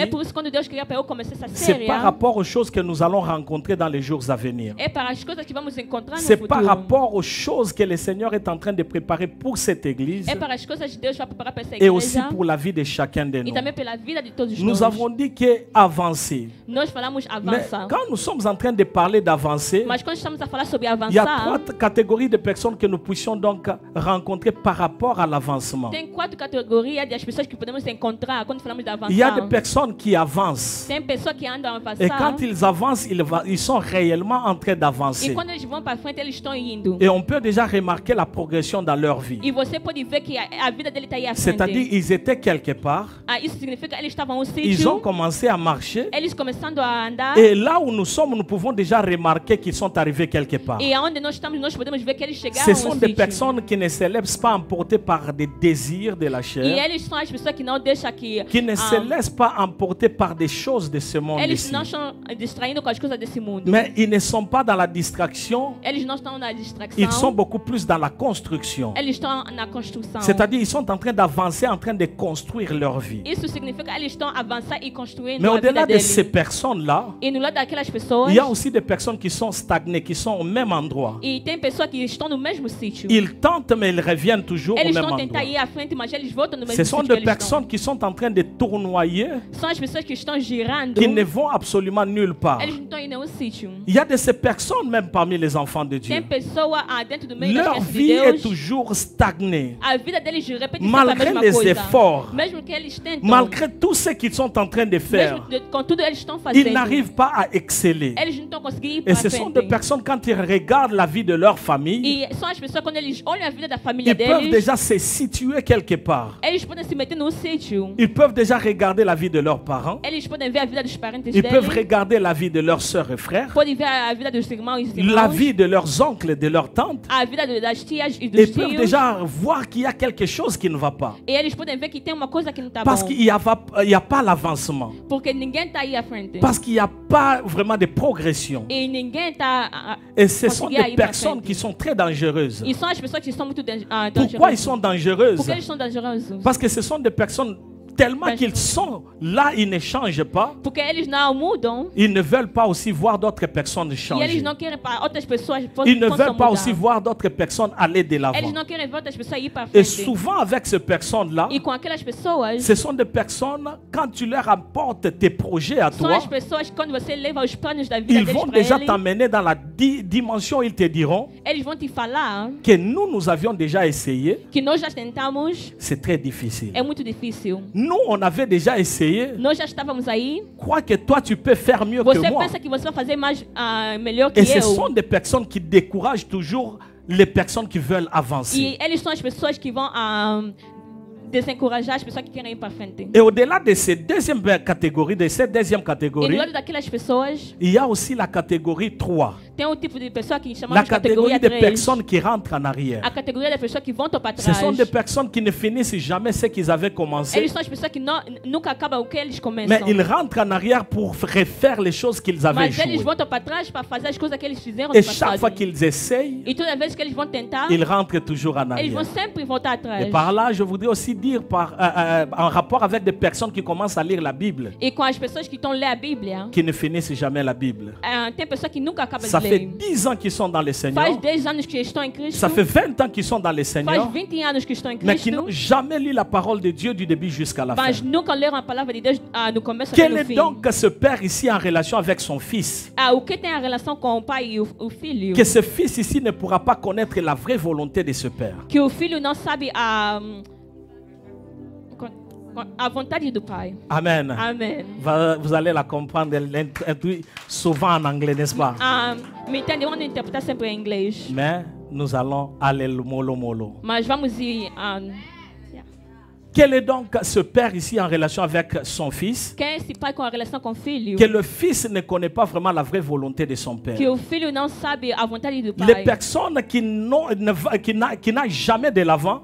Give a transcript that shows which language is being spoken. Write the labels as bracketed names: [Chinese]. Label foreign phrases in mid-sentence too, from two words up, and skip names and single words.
[Portuguese] É por isso que quando Deus queria para eu começar essa [French] c'est [Portuguese] série, [French] par rapport aux choses que nous allons rencontrer dans les jours à venir. [Portuguese] é para as coisas que vamos encontrar no [French] C'est [Portuguese] futuro. [French] par rapport aux choses que le Seigneur est en train de préparer pour cette église [Portuguese] É para as coisas que Deus vai preparar para essa [French] et aussi [Portuguese] igreja [French] pour la vie de chacun de [Portuguese] e [French] nous. [Portuguese] também pela vida de todos [French] Nous [Portuguese] nós. [French] avons dit que avancer. [Portuguese] Nós falamos [French] Mais [Portuguese] avançar, [French] quand nous sommes en train de parler d'avancer, [Portuguese] mas quando estamos a falar sobre [French] il y a [Portuguese] avançar, [French] trois catégories de personnes que nous puissions donc rencontrer par rapport à l'avancement. [Portuguese] tem 4 categorias das pessoas que podemos encontrar quando falamos de [French] Il y a des [Portuguese] avançar. [French] personnes qui avancent. [Portuguese] Tem pessoas que andam a [French] Et [Portuguese] avançar [French] quand ils avancent, ils sont réellement en train [Portuguese] e [French] d'avancer. [Portuguese] quando eles vão para frente eles estão indo. [French] Et on peut déjà remarquer la progression dans leur vie. [Portuguese] E você pode ver que a vida dele está aí à [French] C'est-à-dire, [Portuguese] frente. [French] ils étaient quelque part, [Portuguese] Isso significa que eles estavam no [French] ils ont [Portuguese] sítio, [French] commencé à marcher. [Portuguese] eles começando a andar. [French] Et là où nous sommes, nous pouvons déjà remarquer qu'ils sont arrivés quelque part. [Portuguese] E aonde nós estamos, nós podemos ver que eles chegaram [French] Ce [Portuguese] ao [French] sont des [Portuguese] sítio. [French] personnes qui ne se laissent pas emporter par des désirs de la [Portuguese] E [French] chair, [Portuguese] eles são as pessoas que não deixam que [French] qui ne [Portuguese] a [French] se laissent pas emporter par des choses de ce monde [Portuguese] eles [French] ici. [Portuguese] não estão distraindo com as coisas desse mundo. [French] Mais ils ne sont pas dans la distraction, [Portuguese] Eles não estão na distração. [French] ils sont beaucoup plus dans la construction. [Portuguese] Eles estão na construção. [French] C'est-à-dire, ils sont en train d'avancer, en train de construire leur vie. [Portuguese] Isso significa que eles estão avançando e construindo [French] Mais [Portuguese] a vida [French] au-delà de [Portuguese] deles. [French] ces personnes-là, [Portuguese] E no lado daquelas pessoas, [French] il y a aussi des personnes qui sont stagnées, qui sont au même endroit. [Portuguese] e tem pessoas que estão no mesmo sítio. [French] Ils tentent, mais ils reviennent toujours au [Portuguese] Eles [French] même [Portuguese] estão tentar [French] endroit. [Portuguese] ir à frente, mas eles voltam no mesmo [French] Ce sont [Portuguese] sítio [French] des [Portuguese] que eles [French] personnes qui sont en train de tournoyer, [Portuguese] estão. São as pessoas que estão girando. [French] qui ne vont absolument nulle part. [Portuguese] Eles não estão em nenhum sítio. [French] Il y a de ces personnes même parmi les enfants de Dieu. [Portuguese] Tem pessoa dentro do meio das [French] Leur [Portuguese] crianças de [French] vie est [Portuguese] Deus. [French] toujours stagnée. [Portuguese] A vida deles repete sempre a [French] Malgré [Portuguese] mesma [French] les [Portuguese] coisa. [French] efforts, [Portuguese] Mesmo que eles tentam. [French] malgré tout ce qu'ils sont en train de faire, [Portuguese] Mesmo com tudo eles estão [French] ils [Portuguese] fazendo. [French] n'arrivent pas à exceller. [Portuguese] Eles não estão conseguindo ir [French] Et [Portuguese] para [French] ce sont [Portuguese] frente. [French] des personnes, quand ils regardent la vie de leur famille, [Portuguese] E são as pessoas quando eles olham a vida da família [French] ils peuvent [Portuguese] deles. [French] déjà se situer quelque part. [Portuguese] Eles podem se meter num sítio. [French] Ils peuvent déjà regarder la vie de leurs parents. [Portuguese] Eles podem ver a vida dos parentes [French] Ils [Portuguese] deles. [French] peuvent regarder la vie de leurs sœurs et frères, [Portuguese] Podem ver a vida dos irmãos e irmãs. [French] la vie de leurs oncles et de leurs tantes. [Portuguese] A vida das tias e [French] Ils [Portuguese] dos [French] peuvent [Portuguese] tios. [French] déjà voir qu'il y a quelque chose qui ne va pas. [Portuguese] E eles podem ver que tem uma coisa que não está [French] Parce [Portuguese] bom. [French] qu'il n'y a pas l'avancement. [Portuguese] Porque ninguém está aí à frente. [French] Parce qu'il n'y a pas vraiment de progression. [Portuguese] E ninguém está [French] Et ce sont [Portuguese] conseguir [French] des [Portuguese] ir para [French] personnes [Portuguese] frente. [French] qui sont très dangereuses. [Portuguese] E são as pessoas que são muito [French] Pourquoi [Portuguese] dangerosas. [French] ils sont dangereuses? [Portuguese] Porque eles são dangerosos. [French] Parce que ce sont des personnes tellement qu'ils sont là, ils ne changent pas. [Portuguese] Porque eles não mudam. [French] Ils ne veulent pas aussi voir d'autres personnes [Portuguese] E [French] changer. [Portuguese] eles não querem para outras pessoas [French] Ils ne [Portuguese] possam [French] veulent pas [Portuguese] mudar. [French] aussi voir d'autres personnes aller de [Portuguese] Eles [French] l'avant. [Portuguese] não querem ver outras pessoas ir para [French] Et [Portuguese] frente. [French] souvent avec ces personnes-là, [Portuguese] E com aquelas pessoas, [French] ce sont des personnes, quand tu leur apportes tes projets à [Portuguese] são [French] toi, [Portuguese] as pessoas que quando você leva os planos da vida [French] ils [Portuguese] deles [French] vont [Portuguese] para [French] déjà [Portuguese] eles, [French] t'amener dans la dimension, ils te diront [Portuguese] eles vão te falar [French] que nous avions déjà essayé, [Portuguese] que nós já tentamos, [French] c'est très difficile. [Portuguese] é muito difícil. [French] Nous, on avait déjà essayé. [Portuguese] Nós já estávamos aí. [French] Crois que toi, tu peux faire mieux [Portuguese] Você [French] que moi. [Portuguese] pensa que você vai fazer mais melhor que [French] Et ce [Portuguese] eu. [French] sont des personnes qui découragent toujours les personnes qui veulent avancer. [Portuguese] E eles são as pessoas que vão desencorajar as pessoas que querem ir para frente. [French] Et au-delà de cette deuxième catégorie, [Portuguese] E no [French] catégorie, [Portuguese] lado daquelas pessoas, [French] il y a aussi la catégorie 3. [Portuguese] tem um tipo de pessoa que [French] La [Portuguese] chamamos de [French] catégorie [Portuguese] categoria [French] des [Portuguese] 3. [French] personnes qui rentrent en arrière. [Portuguese] A categoria das pessoas que voltam para [French] Ce [Portuguese] trás. [French] sont des personnes qui ne finissent jamais ce qu'ils avaient commencé, [Portuguese] Eles são as pessoas que nunca acabam o que eles [French] mais [Portuguese] começam. [French] ils rentrent en arrière pour refaire les choses qu'ils avaient [Portuguese] Mas eles [French] échoué. [Portuguese] voltam para trás para fazer as coisas que eles fizeram [French] Et [Portuguese] no [French] chaque [Portuguese] passado. [French] fois qu'ils essayent, [Portuguese] E toda vez que eles vão tentar, [French] ils rentrent toujours en [Portuguese] eles vão [French] arrière. [Portuguese] sempre voltar atrás. [French] Et par là, je voudrais aussi dire, en rapport avec des personnes qui commencent à lire la Bible, [Portuguese] E com as pessoas que estão lendo a Bíblia, [French] qui ne finissent jamais la Bible. [Portuguese] tem pessoas que nunca acabam [French] Ça [Portuguese] de [French] fait [Portuguese] ler. [French] 10 ans qu'ils sont dans le [Portuguese] Faz [French] Seigneur. [Portuguese] 10 anos que estão em Cristo. [French] Ça fait 20 ans qu'ils sont dans le [Portuguese] Faz [French] Seigneur, [Portuguese] 20 anos que estão em [French] mais qui [Portuguese] Cristo. [French] n'ont jamais lu la parole de Dieu du début jusqu'à la fin. [Portuguese] Mas nunca leram a palavra de Deus no começo até [French] Quel [Portuguese] no [French] est [Portuguese] fim. [French] donc ce père ici en relation avec son fils? [Portuguese] O que tem a relação com o pai e o filho? [French] Que ce fils ici ne pourra pas connaître la vraie volonté de ce père. [Portuguese] Que o filho não sabe a vontade do pai. [French] Amen. [Portuguese] Amém. [French] Vous allez la comprendre souvent en anglais, n'est-ce pas? [Portuguese] Me entende? Eu ando interpretar sempre em inglês. [French] Mais nous allons aller mollo mollo. [Portuguese] Mas vamos ir. [French] Quel est donc ce père ici en relation avec son fils? [Portuguese] Quem é esse pai com a relação com o filho? [French] Que le fils ne connaît pas vraiment la vraie volonté de son père. [Portuguese] Que o filho não sabe a vontade do pai. [French] Les personnes qui n'ont jamais de l'avant,